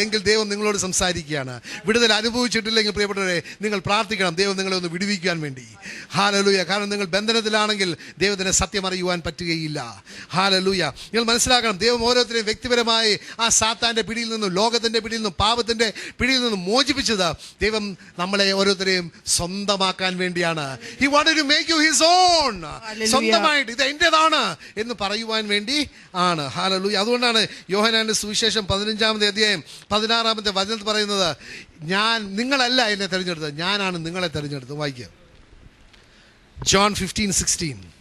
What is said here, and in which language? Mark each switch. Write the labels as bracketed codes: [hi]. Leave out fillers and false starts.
[ml] എങ്കിൽ ദൈവം നിങ്ങളോട് സംസാരിക്കുകയാണ്. വിടുതൽ അനുഭവിച്ചിട്ടില്ലെങ്കിൽ പ്രിയപ്പെട്ടവരെ, നിങ്ങൾ പ്രാർത്ഥിക്കണം, ദൈവം നിങ്ങളെ ഒന്ന് വിടുവിക്കാൻ വേണ്ടി. ഹല്ലേലൂയ. കാരണം നിങ്ങൾ ബന്ധനത്തിലാണെങ്കിൽ ദൈവത്തിന് സത്യം അറിയുവാൻ പറ്റുകയില്ല. ഹല്ലേലൂയ. നിങ്ങൾ മനസ്സിലാക്കണം, ദൈവം ഓരോരുത്തരെയും വ്യക്തിപരമായി ആ സാത്താൻ്റെ പിടിയിൽ നിന്നും, ലോകത്തിൻ്റെ പിടിയിൽ നിന്നും, പാപത്തിൻ്റെ പിടിയിൽ നിന്നും മോചിപ്പിച്ചത് ദൈവം നമ്മളെ ഓരോരുത്തരെയും സ്വന്തമാക്കാൻ വേണ്ടിയാണ്. [en] He wanted to make you his own. [ml] സ്വന്തമായിട്ട് ഇത് എന്റേതാണ് എന്ന് പറയുവാൻ വേണ്ടി ആണ്. ഹല്ലേലൂയ. അതുകൊണ്ടാണ് യോഹന്നാന്റെ സുവിശേഷം 15-ാമത്തെ അധ്യായം 16-ാമത്തെ വചനത്തിൽ പറയുന്നത്, നിങ്ങളല്ല എന്നെ തിരഞ്ഞെടുത്തത്, ഞാനാണ് നിങ്ങളെ തിരഞ്ഞെടുത്തത്. വായിക്കുക, John 15:16.